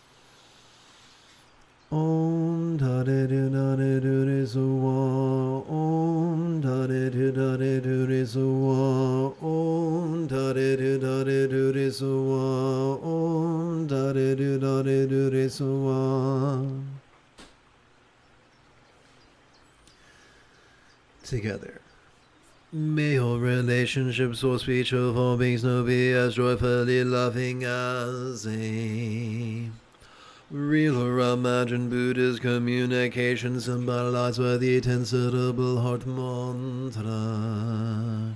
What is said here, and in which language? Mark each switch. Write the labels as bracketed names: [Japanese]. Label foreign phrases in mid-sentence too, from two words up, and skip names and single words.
[English] Om da de de da de do de so wa. Om da de de da de do de so wa. Om da de de da de do de so wa. Om da de de da de do de so wa. Together. May all relationships or speech of all beings now be as joyfully loving as a real or imagined Buddha's communication symbolized by the 10 syllable heart mantra.